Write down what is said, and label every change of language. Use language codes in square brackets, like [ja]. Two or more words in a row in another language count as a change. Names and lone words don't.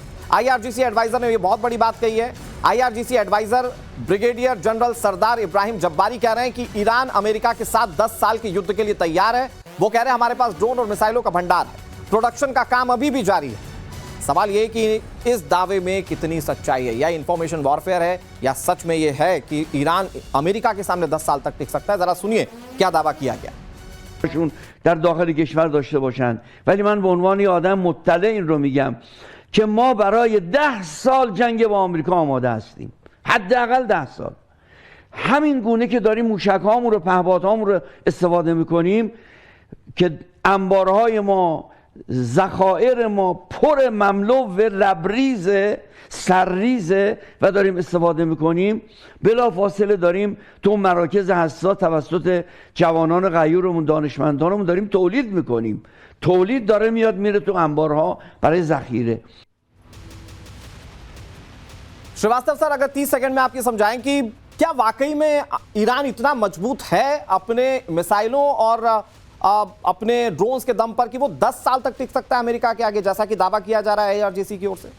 [hi] आईआरजीसी एडवाइजर ने यह बहुत बड़ी बात कही है। आईआरजीसी एडवाइजर [en] brigadier general [hi] सरदार इब्राहिम जब्बारी कह रहे हैं कि ईरान अमेरिका के साथ 10 साल के युद्ध के लिए तैयार है। वो कह रहे हैं हमारे पास ड्रोन और मिसाइलों का भंडार है, प्रोडक्शन का काम अभी भी जारी है। सवाल यह कि इस दावे में कितनी सच्चाई है, या [en] information warfare [hi] है, या सच में यह है कि ईरान अमेरिका के सामने 10 साल तक टिक सकता है। जरा सुनिए क्या दावा किया गया। [fa] در داخل کشور داشته باشند، ولی من به عنوان یه آدم مطلع این رو میگم که ما برای 10 سال جنگ با آمریکا آماده هستیم، حداقل 10 سال. همین گونه که داریم موشک‌هامون رو، پهپادهامون رو استفاده میکنیم که انبارهای ما، ذخایر ما پر مملو و لبریز سرریز و داریم استفاده میکنیم، بلافاصله داریم تو مراکز حساس توسط جوانان غیورمون، دانشمندانمون داریم تولید میکنیم. تولید داره میاد میره تو انبارها برای ذخیره. [hi] श्रीवास्तव सर, अगर 30 सेकंड में आप ये समझाएं कि क्या वाकई में ईरान इतना मजबूत है अपने मिसाइलों और अपने ड्रोन्स के दम पर कि वो 10 साल तक टिक सकता है अमेरिका के आगे, जैसा कि दावा किया जा रहा है आईआरजीसी की ओर से?